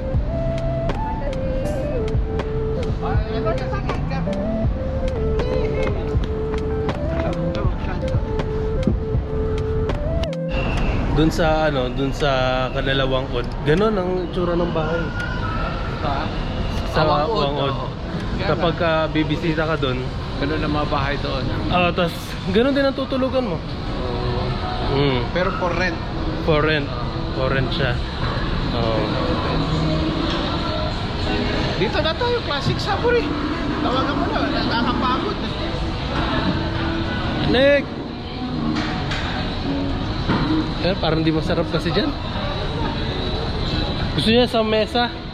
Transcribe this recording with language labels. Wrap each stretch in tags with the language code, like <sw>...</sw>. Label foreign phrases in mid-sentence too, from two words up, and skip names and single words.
<tl>Dun sa Kanalawang Od. Ganon ang tsura ng bahay. Sa Wangod. Kapag bibisita ka dun, Ganun ang mga bahay doon. tas ganon din ang tutulugan mo. Pero</tl> <en>for rent. For rent. For rent siya.</en> <tl>Dito na tayo, classic Saburi. Tawagan mo na, nakakapagod. Nick! Parang di masarap kasi dyan. Gusto niya sa mesa.</tl>